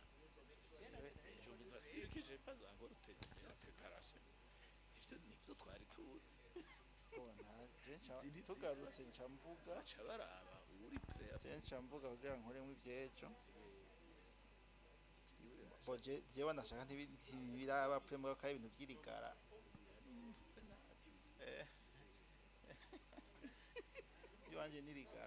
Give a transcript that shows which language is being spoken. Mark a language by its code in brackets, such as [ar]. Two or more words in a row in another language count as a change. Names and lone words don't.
[fr] Je vous assure que je n'ai pas encore terminé la préparation. [rn] Nibyo twari tuzi. tugarutse nca mvuga baca baraba uri prêt nca mvuga kugira ngo nkoremo iby'ejo jewe ndashaka ntibiraba premo ko ari ibintu by'irigara iwanje n'irigara